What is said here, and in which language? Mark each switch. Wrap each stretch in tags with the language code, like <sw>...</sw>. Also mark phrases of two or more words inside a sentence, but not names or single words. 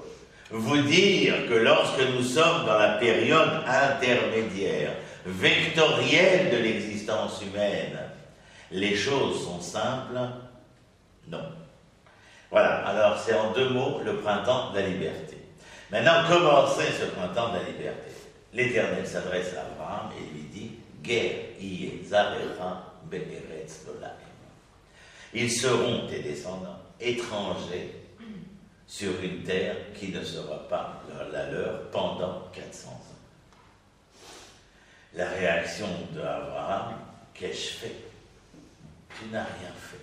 <fr>Vous dire que lorsque nous sommes dans la période intermédiaire, vectorielle de l'existence humaine, les choses sont simples? Non. Voilà, alors c'est en deux mots le printemps de la liberté. Maintenant, commencez ce printemps de la liberté. L'Éternel s'adresse à Abraham et lui dit «</fr> <he>גר יהיה זרעך בארץ לא להם</he> <fr>» Ils seront, tes descendants, étrangers sur une terre qui ne sera pas la leur pendant 400 ans. La réaction d'Abraham, qu'ai-je fait? Tu n'as rien fait.</fr>